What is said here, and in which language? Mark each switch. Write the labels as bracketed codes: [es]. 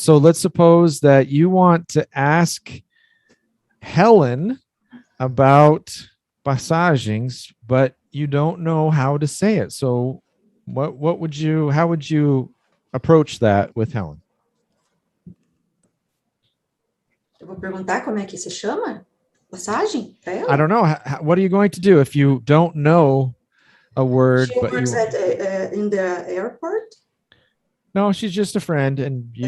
[en] So let's suppose that you want to ask Helen about passagens, but you don't know how to say it. So how would you approach that with Helen? [pt] Eu vou perguntar como é que se chama? Passagem? Pra ela? [en] I don't know. What are you going to do if you don't know a word? She But works you at, in the airport. no, she's just a friend, and you